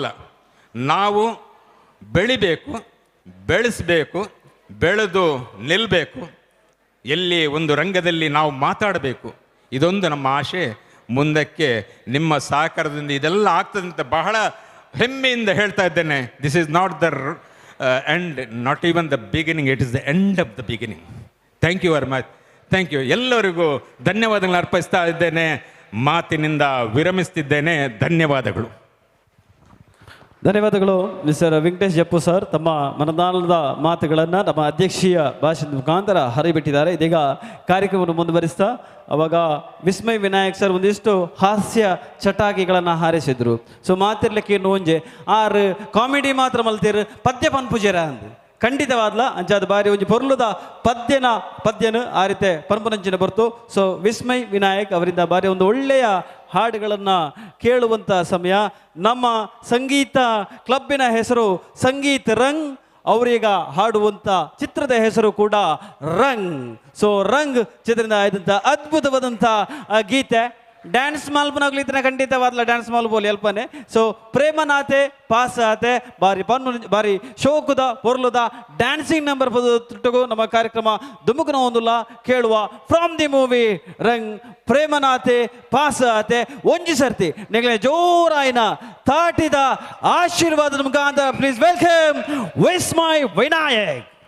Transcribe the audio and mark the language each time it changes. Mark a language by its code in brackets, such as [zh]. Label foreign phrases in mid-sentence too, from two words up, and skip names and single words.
[kn] ನಾವು ಬೆಳಿಬೇಕು, ಬೆಳೆಸಬೇಕು, ಬೆಳೆದು ನಿಲ್ಲಬೇಕು, ಎಲ್ಲಿ ಒಂದು ರಂಗದಲ್ಲಿ ನಾವು ಮಾತಾಡಬೇಕು. ಇದೊಂದು ನಮ್ಮ ಆಶೆ. ಮುಂದಕ್ಕೆ ನಿಮ್ಮ ಸಹಕಾರದಿಂದ ಇದೆಲ್ಲ ಆಗ್ತದೆ ಅಂತ ಬಹಳ ಹೆಮ್ಮೆಯಿಂದ ಹೇಳ್ತಾ ಇದ್ದೇನೆ. [en] This is not the end, not even the beginning, it is the end of the beginning. Thank you very much. Thank you. [kn] ಎಲ್ಲರಿಗೂ ಧನ್ಯವಾದಗಳನ್ನು ಅರ್ಪಿಸ್ತಾ ಇದ್ದೇನೆ. ಮಾತಿನಿಂದ ವಿರಮಿಸ್ತಿದ್ದೇನೆ. ಧನ್ಯವಾದಗಳು. ಧನ್ಯವಾದಗಳು ಮಿಸ್ಟರ್ ವೆಂಕಟೇಶ್ ಜಪ್ಪು ಸರ್. ತಮ್ಮ ಮನದಾಳದ ಮಾತುಗಳನ್ನು ನಮ್ಮ ಅಧ್ಯಕ್ಷೀಯ ಭಾಷಣದ ಮುಖಾಂತರ ಹರಿಬಿಟ್ಟಿದ್ದಾರೆ. ಇದೀಗ ಕಾರ್ಯಕ್ರಮವನ್ನು ಮುಂದುವರಿಸ್ತಾ ಅವಾಗ ವಿಸ್ಮಯ್ ವಿನಾಯಕ್ ಸರ್ ಒಂದಿಷ್ಟು ಹಾಸ್ಯ ಚಟಾಕಿಗಳನ್ನು ಹಾರಿಸಿದ್ರು. [tcy] ಸೊ ಮಾತಿರ್ಲಿಕ್ಕೆ ಇನ್ನು ಒಂಜೆ 6 ಕಾಮಿಡಿ ಮಾತ್ರ ಮಲ್ತೀರು, ಪದ್ಯ ಪನ್ಪುಜರ ಅಂದು ಖಂಡಿತವಾದ್ಲ ಅಂಚಾದ ಬಾರಿ ಒಂಜಿ ಪೊರ್ಲುದ ಪದ್ಯನು ಆ ರೀತಿ ಪನ್ಪುನಂಚಿನ ಬರ್ತು. [kn] ಸೊ ವಿಸ್ಮಯ್ ವಿನಾಯಕ್ ಅವರಿಂದ ಬಾರಿ ಒಂದು ಒಳ್ಳೆಯ ಹಾಡುಗಳನ್ನು ಕೇಳುವಂಥ ಸಮಯ. ನಮ್ಮ ಸಂಗೀತ ಕ್ಲಬ್ಬಿನ ಹೆಸರು ಸಂಗೀತ ರಂಗ್. ಅವರೀಗ ಹಾಡುವಂಥ ಚಿತ್ರದ ಹೆಸರು ಕೂಡ ರಂಗ್. ಸೊ ರಂಗ್ ಚಿತ್ರದಿಂದ ಆಯ್ದಂಥ ಅದ್ಭುತವಾದಂಥ ಗೀತೆ. [tcy] ಡ್ಯಾನ್ಸ್ ಮಾಲ್ಪನಾಗ್ಲಿತ್ತಿನ ಖಂಡಿತವಾದ್ಲ ಡ್ಯಾನ್ಸ್ ಮಾಲ್ಬೋಲಿ ಅಲ್ಪನೆ. ಸೊ ಪ್ರೇಮನಾಥೆ ಪಾಸ್ ಆತೆ ಬಾರಿ ಬಾರಿ ಶೋಕುದ ಪೊರ್ಲುದ [en] dancing number [tcy] ತುಟ್ಟುಗು ನಮ್ಮ ಕಾರ್ಯಕ್ರಮ ದುಮುಕುನ ಒಂದುಲ್ಲ ಕೇಳುವ [en] from the movie [tcy] ರಂಗ್ ಪ್ರೇಮನಾಥೆ ಪಾಸ್ ಆತೆ ಒಂಜಿ ಸರ್ತಿ ನೆಗಲೆ ಜೋರಾಯಿನ ತಾಟಿದ ಆಶೀರ್ವಾದದ ಮುಖಾಂತರ [en] please welcome [tcy] ವಿಸ್ಮಯ್ ವಿನಾಯಕ್.